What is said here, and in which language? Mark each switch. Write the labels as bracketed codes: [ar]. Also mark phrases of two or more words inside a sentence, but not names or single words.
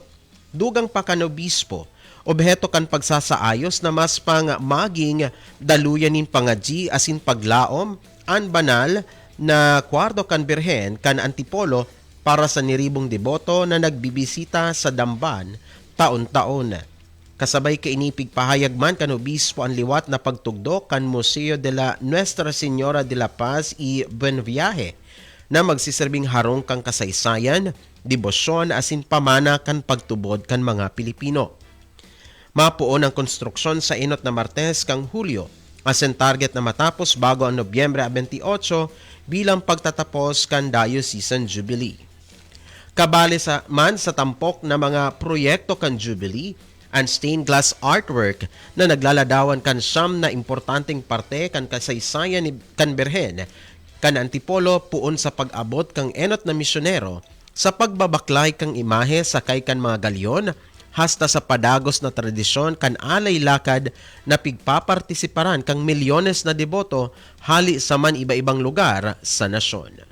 [bik] Dugang pa kan obispo, obheto kan pagsasaayos na mas pang maging daluyanin pangadji asin paglaom an banal na kwarto kan birhen kan Antipolo para sa niribong deboto na nagbibisita sa Damban taon-taon. Kasabay kainipig pahayag man kan obispo ang liwat na pagtugdo kan Museo de la Nuestra Señora de la Paz y Buen Viaje na magsiserbing harong kang kasaysayan, debosyon asin pamana kan pagtubod kan mga Pilipino. Mapuon ang konstruksyon sa enot na Martes kang Hulyo asin target na matapos bago ang Nobyembre 28 bilang pagtatapos kan Diocesan Jubilee. Kabali sa tampok na mga proyekto kan Jubilee, ang [en] stained glass artwork [bik] na naglaladawan kan siyam na importanteng parte kan kasaysayan ni kan Birhen kan Antipolo puon sa pag-abot kang enot na misyonero sa pagbabaklay kang imahe sakay kan mga galyon hasta sa padagos na tradisyon kan alay lakad na pigpapartisiparan kang milyones na deboto hali sa man iba-ibang lugar sa nasyon.